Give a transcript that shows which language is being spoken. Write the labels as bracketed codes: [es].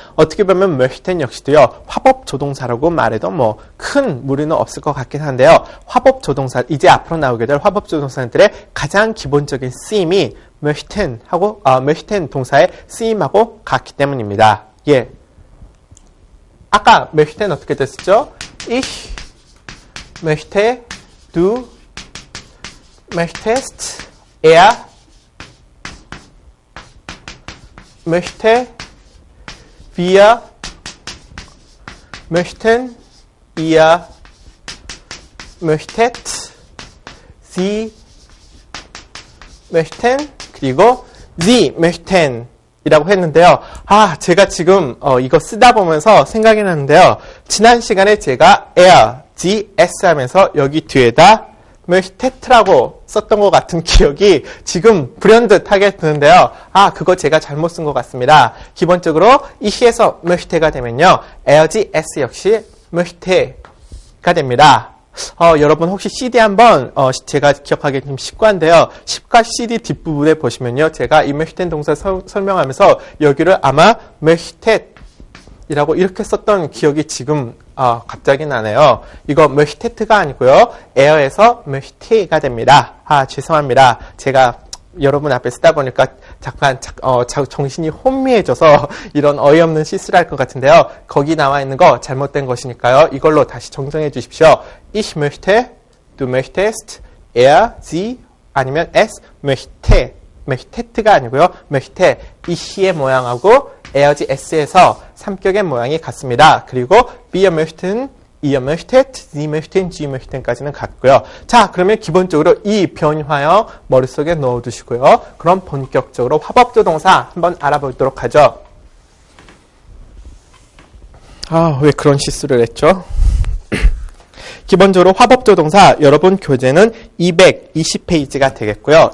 [ko] 어떻게 보면 möchten 역시도요. 화법 조동사라고 말해도 뭐 큰 무리는 없을 것 같긴 한데요. 화법 조동사, 이제 앞으로 나오게 될 화법 조동사들의 가장 기본적인 쓰임이 möchten 동사의 쓰임하고 같기 때문입니다. 예. 아까 möchten 어떻게 됐었죠? [de] Ich möchte, du möchtest, er möchte, wir möchten, ihr möchtet, sie möchten, [ko] 그리고 [de] sie möchten [ko] 이라고 했는데요. 제가 지금 이거 쓰다 보면서 생각이 났는데요. 지난 시간에 제가 er, g, s 하면서 여기 뒤에다 möchtet라고 썼던 것 같은 기억이 지금 불현듯하게 드는데요. 그거 제가 잘못 쓴 것 같습니다. 기본적으로 ich에서 möchte가 되면요. er, g, s 역시 möchte가 됩니다. 여러분 혹시 CD 한번 제가 기억하기 좀 쉽고 한데요. 10과 CD 뒷부분에 보시면요. 제가 이 möchten 동사 설명하면서 여기를 아마 möchtet이라고 이렇게 썼던 기억이 지금 갑자기 나네요. 이거 möchtet가 아니고요. ere에서 möchte가 됩니다. 죄송합니다. 제가 여러분 앞에 쓰다 보니까 잠깐 정신이 혼미해져서 이런 어이없는 실수를 할 것 같은데요. 거기 나와 있는 거 잘못된 것이니까요. 이걸로 다시 정정해 주십시오. [de] Ich möchte, du möchtest, er, sie [ko] 아니면 [de] es möchte. [ko] möchtet가 아니고요. möchte, ich의 모양하고 er, sie, s에서 삼격의 모양이 같습니다. 그리고 [de] wir möchten, ihr möchtet, sie möchten, sie möchten까지는 [ko] 같고요. 자, 그러면 기본적으로 이 변화형 머릿속에 넣어두시고요. 그럼 본격적으로 화법조동사 한번 알아보도록 하죠. 왜 그런 실수를 했죠? 기본적으로 화법조동사 여러분 교재는 220페이지가 되겠고요.